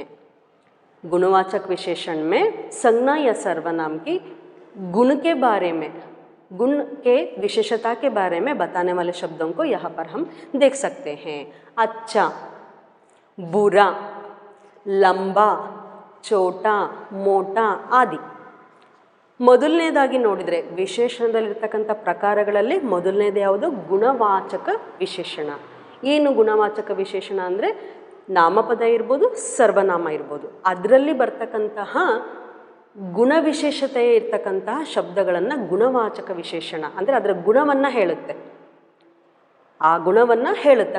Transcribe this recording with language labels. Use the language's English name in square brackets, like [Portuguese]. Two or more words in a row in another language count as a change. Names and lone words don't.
[Hindi] गुणवाचक विशेषण में संज्ञा या सर्वनाम की गुण के बारे में, गुण के विशेषता के बारे में बताने वाले शब्दों को यहाँ पर हम देख सकते हैं. अच्छा, बुरा, लंबा, छोटा, मोटा आदि. [Kannada] ಮೊದಲನೇದಾಗಿ ನೋಡಿದರೆ ವಿಶೇಷಣದಲ್ಲಿರ್ತಕ್ಕಂಥ ಪ್ರಕಾರಗಳಲ್ಲಿ ಮೊದಲನೇದು ಯಾವುದು? ಗುಣವಾಚಕ ವಿಶೇಷಣ. ಏನು ಗುಣವಾಚಕ ವಿಶೇಷಣ ಅಂದರೆ ನಾಮಪದ ಇರ್ಬೋದು, ಸರ್ವನಾಮ ಇರ್ಬೋದು, ಅದರಲ್ಲಿ ಬರ್ತಕ್ಕಂತಹ ಗುಣವಿಶೇಷತೆ ಇರ್ತಕ್ಕಂತಹ ಶಬ್ದಗಳನ್ನು ಗುಣವಾಚಕ ವಿಶೇಷಣ ಅಂದರೆ ಅದರ ಗುಣವನ್ನು ಹೇಳುತ್ತೆ, ಆ ಗುಣವನ್ನು ಹೇಳುತ್ತೆ.